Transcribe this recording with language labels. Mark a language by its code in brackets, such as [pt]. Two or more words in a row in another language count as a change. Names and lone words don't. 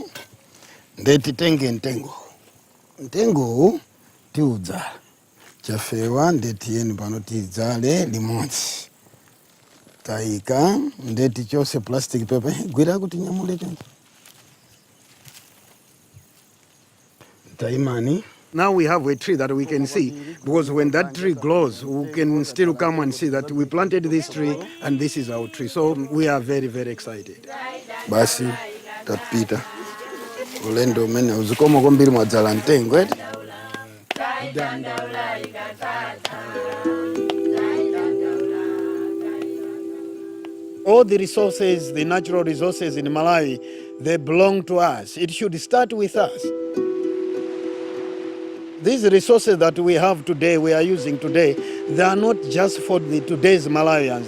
[ny] Nde titenge mtengo. Mtengo tiudzala. Chafewa nde tieni pano tidzale limodzi. Taika nde tichose [en] plastic paper. [ny] Ngwira kuti nyamule chonchi. Taimani. [en] Now we have a tree that we can see, because when that tree grows, we can still come and see that we planted this tree and this is our tree. So we are very, very excited. [ny] Basi, tapita. Ulendo mene uzikomo kombiri mwadzala mtengo, [en] All the resources, the natural resources in Malawi, they belong to us. It should start with us. These resources that we have today, we are using today, they are not just for today's Malawians.